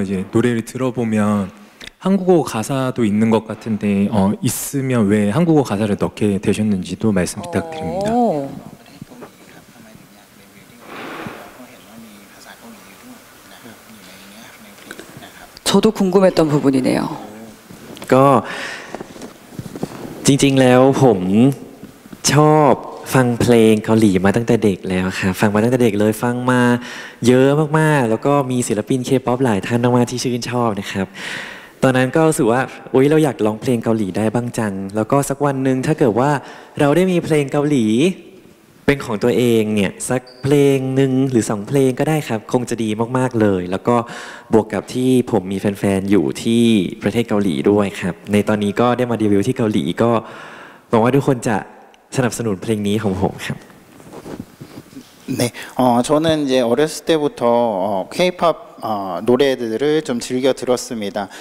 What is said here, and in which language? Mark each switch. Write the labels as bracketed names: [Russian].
[Korean] 이제 노래를 들어보면 한국어 가사도 있는 것 같은데 있으면 왜 한국어 가사를 넣게 되셨는지도 말씀 부탁드립니다. 저도 궁금했던 부분이네요. [Thai] ก็จริงๆแล้วผมชอบฟังเพลงเกาหลีมาตั้งแต่เด็กแล้วค่ะฟังมาตั้งแต่เด็กเลยฟังมาเยอะมากๆแล้วก็มีศิลปินเคป๊อปหลายท่านมากๆที่ชื่นชอบนะครับตอนนั้นก็รู้สึกว่าอุ๊ยเราอยากร้องเพลงเกาหลีได้บ้างจังแล้วก็สักวันหนึ่งถ้าเกิดว่าเราได้มีเพลงเกาหลี เป็นของตัวเองเนี่ยสักเพลงหนึ่งหรือ2เพลงก็ได้ครับคงจะดีมากๆเลยแล้วก็บวกกับที่ผมมีแฟนๆอยู่ที่ประเทศเกาหลีด้วยครับในตอนนี้ก็ได้มาเดบิวต์ที่เกาหลีก็หวังว่าทุกคนจะสนับสนุนเพลงนี้ของผมครับ [Korean] 네, 저는 이제 어렸을 때부터 K-pop 노래들을 좀 즐겨 들었습니다.